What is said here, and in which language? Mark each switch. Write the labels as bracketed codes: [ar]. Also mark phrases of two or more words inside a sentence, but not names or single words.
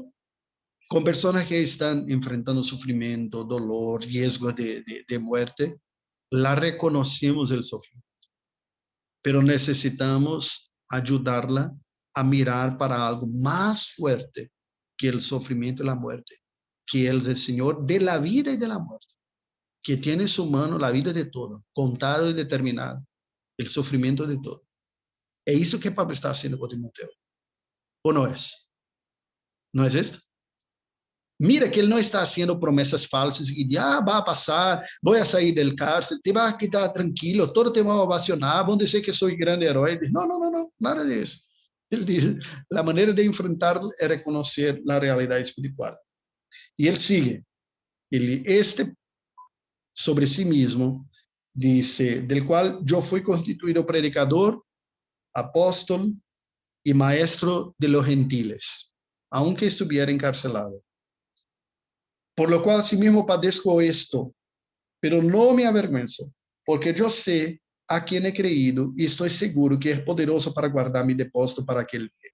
[es] Con personas que están enfrentando sufrimiento, dolor, riesgo de muerte, la reconocemos el sufrimiento, pero necesitamos ayudarla a mirar para algo más fuerte que el sufrimiento y la muerte, que Él es el Señor de la vida y de la muerte, que tiene en su mano la vida de todo, contado y determinado, el sufrimiento de todo. Es eso que Pablo está haciendo con Timoteo. ¿O no es? ¿No es esto? Mira que [pt] ele não está [es] haciendo [pt] promessas falsas e vai passar, vou sair [es] del cárcel, te vas a quedar tranquilo, todo te va a ovacionar, [pt] vão dizer que sou grande herói. Não, nada disso. Ele diz, a maneira de enfrentarlo é reconhecer a realidade espiritual. E ele [es] sigue, [pt] sobre si mesmo, [es] dice, del cual yo fui constituido predicador, apóstol y maestro de los gentiles, aunque estuviera encarcelado. Por lo cual asimismo padezco esto, pero no me avergüenzo, porque yo sé a quien he creído y estoy seguro que es poderoso para guardar mi depósito para aquel día.